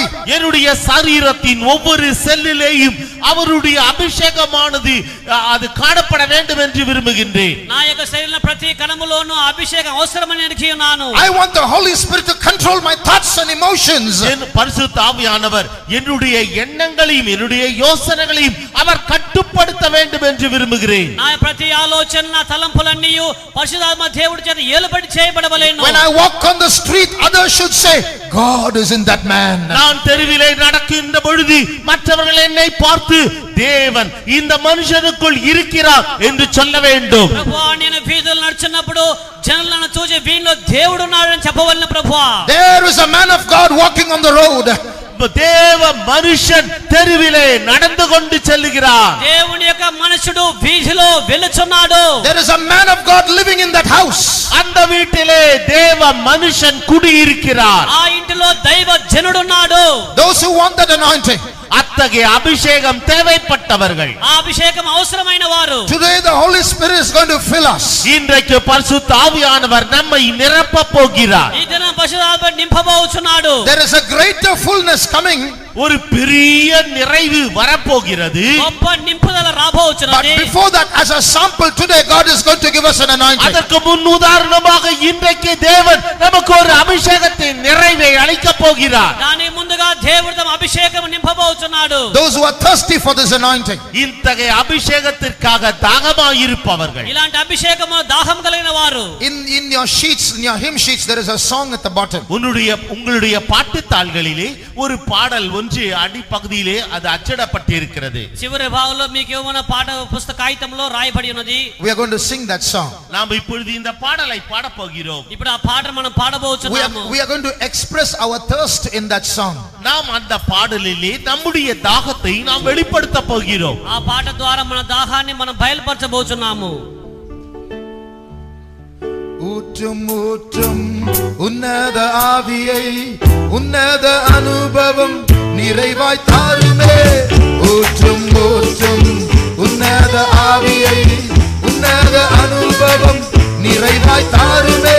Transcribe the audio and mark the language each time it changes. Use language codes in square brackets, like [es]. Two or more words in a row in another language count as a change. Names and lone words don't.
[ta] என்னுடைய சரீரத்தின் ஒவ்வொரு செல்லிலேயும் அவருடைய அபிஷேகமானது அது காணப்பட வேண்டும் என்று விரும்புகின்றேன். [te] నా యొక్క శరీరంలో ప్రతి కణములోనూ అభిషేకం అవసరమని అనుకున్నాను. [en] I want the Holy Spirit to control my thoughts and emotions. [ta] பரிசுத்த ஆவியானவர் என்னுடைய எண்ணங்களையும் என்னுடைய யோசனைகளையும் அவர் கட்டுப்படுத்த வேண்டும் என்று விரும்புகிறேன். [te] నా ప్రతి ఆలోచన నా తలంపులన్నీ పరిశుద్ధాత్మ దేవుడి చేత ఏలుబడి చేయబడవలెను. [en] When I walk on the street, others should say, God is in that man. [ta] நான் தெருவிலே நடக்கின்ற பொழுது மற்றவர்கள் என்னை பார்த்து தேவன் இந்த மனுஷனுக்குள் இருக்கிறார் என்று சொல்ல வேண்டும். [te] ప్రభువా నేను వీధుల్లో నడుచున్నప్పుడు జనులను చూసి వీనిలో దేవుడు ఉన్నాడని చెప్పవలెను ప్రభువా. [en] There is a man of God walking on the road. [ta] தேவ மனுஷன் தெருவிலே நடந்து கொண்டு செல்கிறார். [te] దేవుని యొక్క మనుషుడు వీధిలో వెలుచున్నాడు. [en] There is a man of God living in that house. [ta] அந்த வீட்டிலே தேவ மனுஷன் குடியிருக்கிறார். [te] ఆ ఇంటిలో దైవ జనుడు ఉన్నాడు. [en] Those who want that anointing, [ta] அத்தகைய அபிஷேகம் தேவைப்பட்டவர்கள், [te] ఆ అభిషేకం అవసరమైన వారు, [en] today the Holy Spirit is going to fill us. [ta] இன்றைக்கு பரிசுத்த ஆவியானவர் நம்மை நிரப்ப போகிறார். [te] ఈ దినం పరిశుద్ధాత్మ నింపబోచున్నాడు. [en] There is a greater fullness coming. [ta] ஒரு பெரிய நிறைவு வரப்போகிறது. [te] గొప్ప నింపుదల [en] But [te] రాబోచున్నది. [en] before that, as a sample, today God is going to give us an anointing. [ta] அதற்கு முன் உதாரணமாக இன்றைக்கு தேவன் நமக்கு ஒரு அபிஷேகத்தின் நிறைவை அளிக்க போகிறார். [te] దాని ముందుగా దేవుడు తమ అభిషేకం నింపబోచున్నాడు. [en] Those who are thirsty for this anointing, [ta] இத்தகைய அபிஷேகத்திற்காக தாகமாய் இருப்பவர்கள், [te] ఇలాంటి అభిషేకము దాహం కలిగిన వారు, [en] in your sheets, in your hymn sheets, there is a song at the bottom. [ta] உங்களுடைய பாட்டுத்தாள்களிலே ஒரு பாடல் ஒன்று அடிப்பகுதியிலே அது அச்சிடப்பட்டிருக்கிறது. [te] చివరి భాగంలో మీకు ఏమైనా పాట పుస్తక కాగితంలో రాయబడి ఉన్నది. [en] We are going to sing that song. [ta] நாம் இப்பொழுது இந்த பாடலை பாடப் போகிறோம். [te] ఇప్పుడు ఆ పాట మనం పాడబోచున్నాము. [en] We are going to express our thirst in that song. [ta] நாம் அந்த பாடலிலே நம்முடைய தாகத்தை நாம் வெளிப்படுத்த போகிறோம். [te] ఆ పాట ద్వారా మన దాహాన్ని మనం బయలుపరచబోచున్నాము. [ta] ஊற்றும் ஊற்றும் உன்னத ஆவியை, உன்னத அனுபவம் நிறைவாய் தாருமே. ஊற்றும் ஊற்றும் உன்னத ஆவியை, உன்னத அனுபவம் நிறைவாய் தாருமே.